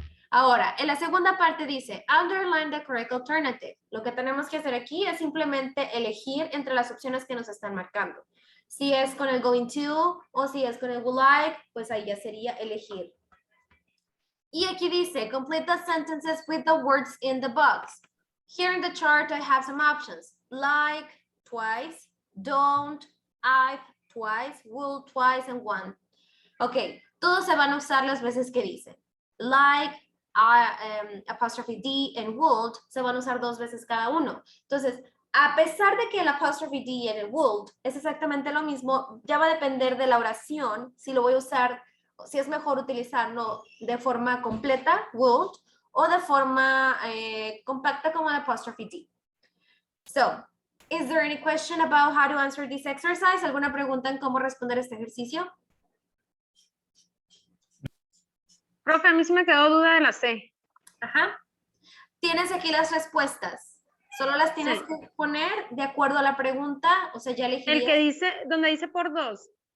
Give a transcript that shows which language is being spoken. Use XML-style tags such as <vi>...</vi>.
<es>Ahora, en la segunda parte dice,</es> <en>underline the correct alternative.</en> <es>Lo que tenemos que hacer aquí es simplemente elegir entre las opciones que nos están marcando. Si es con el going to o si es con el would like, pues ahí ya sería elegir. Y aquí dice,</es> <en>complete the sentences with the words in the box. Here in the chart, I have some options. Like, twice, don't, I've, twice, will, twice, and one.</en> <es>Ok, todos se van a usar las veces que dicen. Like, apostrophe D and would se van a usar dos veces cada uno. Entonces, a pesar de que el apostrophe D y el would es exactamente lo mismo, ya va a depender de la oración si lo voy a usar, si es mejor utilizarlo de forma completa, would, o de forma compacta como el apostrophe D.</es> <en>So, is there any question about how to answer this exercise?</en> <es>¿Alguna pregunta en cómo responder este ejercicio? Profe, a mí sí me quedó duda de la C. Ajá. Tienes aquí las respuestas. Solo las tienes Sí. que poner de acuerdo a la pregunta. O sea, ya elegí. El que dice, donde dice por 2.</es>